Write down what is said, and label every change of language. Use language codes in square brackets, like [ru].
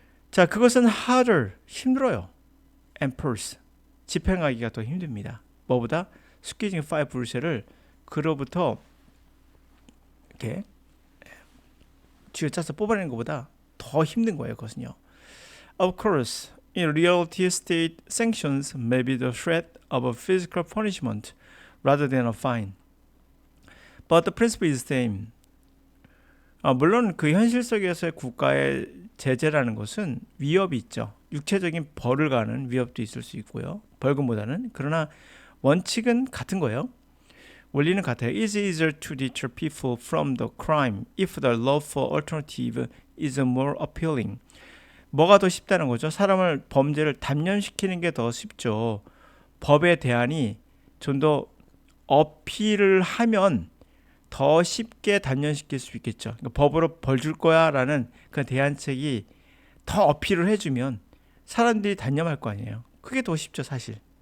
[ko] 자, 그것은 harder. 힘들어요. enforce. 집행하기가 더 힘듭니다. 뭐보다? squeezing 5 불셀을 그로부터 이렇게 쥐어짜서 뽑아내는 것보다 더 힘든 거예요. 그것은요. [en] Of course, in reality, state sanctions may be the threat of a physical punishment rather than a fine. But the principle is the same. [ko] 물론 그 현실 속에서의 국가의 제재라는 것은 위협이 있죠. 육체적인 벌을 가는 위협도 있을 수 있고요. 벌금보다는. 그러나 원칙은 같은 거예요. 원리는 같아요. [en] It's easier to deter people from the crime if the lawful alternative is more appealing. [ko] 뭐가 더 쉽다는 거죠? 사람을 범죄를 단련시키는 게 더 쉽죠. 법의 대안이 좀 더 어필을 하면 더 쉽게 단련시킬 수 있겠죠. 그러니까 법으로 벌 줄 거야 라는 그 대안책이 더 어필을 해주면 사람들이 단념할 거 아니에요. 그게 더 쉽죠, 사실.